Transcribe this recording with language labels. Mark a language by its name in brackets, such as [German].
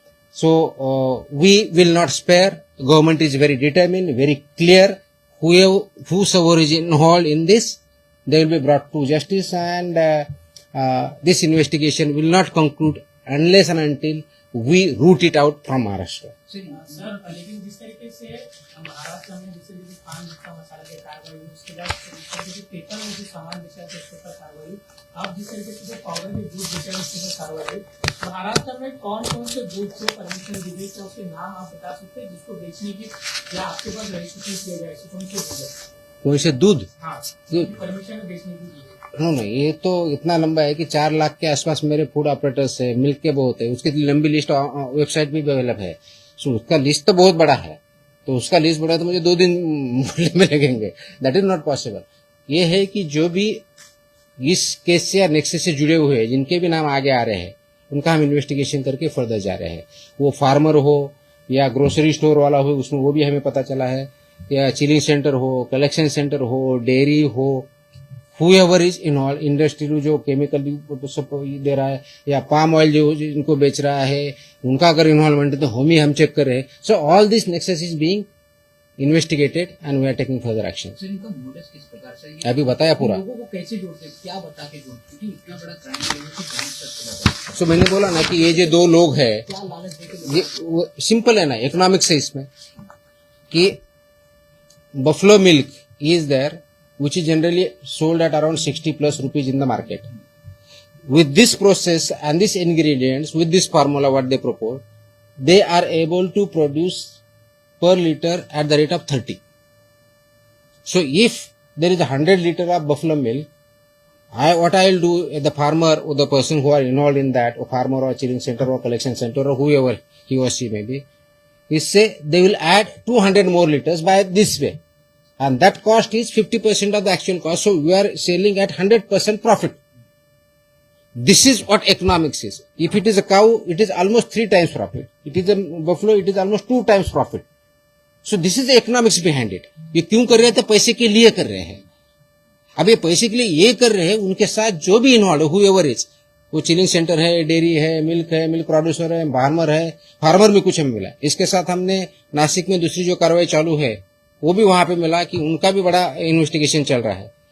[English] So we will not spare. Government is very determined, very clear. Whosoever is involved in this, they will be brought to justice, and this investigation will not conclude unless and until we root it out from Maharashtra. [Hindi] Sir, लेकिन जिस तरीके से महाराष्ट्र में जिस तरीके से पान गुटखा मसाला की कार्रवाई, उसके बाद जिस तरीके से पेपर में जो सामान बेचा है उसके ऊपर कार्रवाई, आप जिस तरीके से जो पाउडर के दूध बेचा है उसके ऊपर कार्रवाई, महाराष्ट्र में कौन कौन से दूध को परमिशन दी गई, क्या उसके नाम आप बता सकते हैं जिसको बेचने की या आपके पास रजिस्ट्रेशन किया गया है, कौन से कौन से दूध? हाँ, परमिशन बेचने की दी? नहीं, ये तो इतना लंबा है कि 4 लाख के आसपास मेरे फूड ऑपरेटर्स है, मिल्क के बहुत है, उसकी लंबी लिस्ट वेबसाइट भी अवेलेबल है. सो उसका लिस्ट तो बहुत बड़ा है, तो उसका लिस्ट बड़ा तो मुझे 2 दिन में लगेंगे. [English] That is not possible. [Hindi] ये है कि जो भी इस केस से या नेक्सस से जुड़े हुए हैं, जिनके भी नाम आगे आ रहे हैं, उनका हम इन्वेस्टिगेशन करके फर्दर जा रहे हैं. वो फार्मर हो या ग्रोसरी स्टोर वाला हो, उसमें वो भी हमें पता चला है, या चिलिंग सेंटर हो, कलेक्शन सेंटर हो, डेयरी हो, [English] whoever is involved, [Hindi] इंडस्ट्री जो केमिकल दे रहा है या पाम ऑयल जो इनको बेच रहा है उनका अगर इन्वॉल्वमेंट है तो हम चेक कर रहे हैं. [English] So all this nexus is being investigated and we are taking further action. [Hindi] Sir इनका मोटिव किस प्रकार से ये अभी बताया पूरा. लोगों को कैसे जोड़ते हैं, क्या बता के जोड़ते क्योंकि इतना बड़ा क्राइम लेवल की जांच करते रहता है. सो मैंने बोला ना कि ये जो दो लोग हैं हैं, क्या लालच देके ये सिंपल है ना, इकोनॉमिक्स है इसमें कि [English] Buffalo milk is there which is generally sold at around 60 plus rupees in the market. With this process and these ingredients, with this formula what they propose, they are able to produce per liter at the rate of 30. So if there is 100 liter of buffalo milk, what I will do, the farmer or the person who are involved in that, or farmer or chilling center or collection center or whoever he or she may be, is say they will add 200 more liters by this way. And that cost is 50% of the actual cost. So we are selling at 100% profit. This is what economics is. If it is a cow, it is almost 3 times profit. It is a buffalo, it is almost 2 times profit. So this is the economics behind it. [Hindi] ये क्यों कर रहे हैं? तो पैसे के लिए कर रहे हैं. अब ये पैसे के लिए ये कर रहे हैं, उनके साथ जो भी इन्वॉल्व है, [English] whoever is, [Hindi] वो चिलिंग सेंटर है, डेयरी है, मिल्क प्रोड्यूसर है, फार्मर में कुछ हमें मिला. इसके साथ हमने नासिक में दूसरी जो कार्रवाई चालू है वो भी वहां पे मिला कि उनका भी बड़ा इन्वेस्टिगेशन चल रहा है.